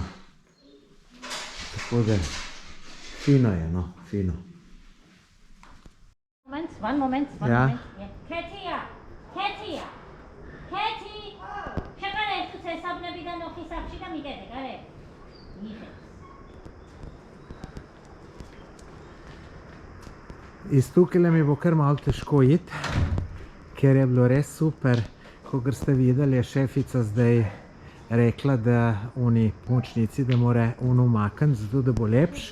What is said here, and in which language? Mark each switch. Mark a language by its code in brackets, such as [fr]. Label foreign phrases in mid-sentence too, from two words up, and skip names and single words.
[sl] Tako da, fino je, no, fino. [en] One moment. [sl] Ja. Katia! [fa] چقدر تو حساب نبیدن و حساب چیکار میگه دیگه؟ [sl] Iz tukaj mi bo kar malo težko iti, ker je bilo res super. Kakor ste videli, je šefica zdaj rekla, da oni pomočnici, da mora on umakniti, zato da bo lepš.